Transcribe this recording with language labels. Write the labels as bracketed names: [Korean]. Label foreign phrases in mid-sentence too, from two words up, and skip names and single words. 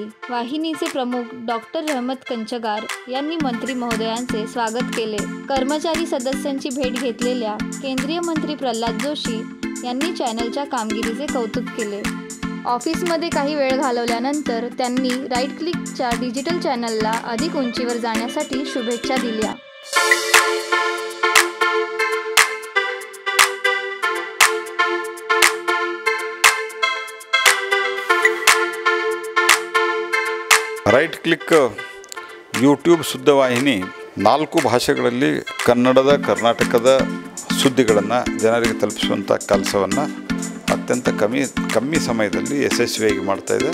[Marathi] वाहिनीचे प्रमुख डॉक्टर रहमत कंचगार यांनी मंत्री महोदयांचे स्वागत केले. कर्मचारी सदस्यांची भेट घेतलेल्या केंद्रीय मंत्री प्रल्हाद जोशी यांनी चॅनलच्या कामगिरीचे कौतुक केले. ऑफिसमध्ये काही वेळ घालवल्यानंतर त्यांनी राईट क्लिकच्या डिजिटल चॅनलला अधिक उंचीवर जाण्यासाठी शुभेच्छा दिल्या. [Kannada] ರೈಟ್ ಕ್ಲಿಕ್ ಯೂಟ್ಯೂಬ್ ಸುದ್ದಿವಾಹಿನಿ 4 ಭಾಷೆಗಳಲ್ಲಿ ಕನ್ನಡದ ಕರ್ನಾಟಕದ ಸುದ್ದಿಗಳನ್ನು ಜನರಿಗೆ ತಲುಪಿಸುವಂಥ ಕೆಲಸವನ್ನು ಅತ್ಯಂತ ಕಮ್ಮಿ ಸಮಯದಲ್ಲಿ ಯಶಸ್ವಿಯಾಗಿ ಮಾಡ್ತಾಯಿದೆ.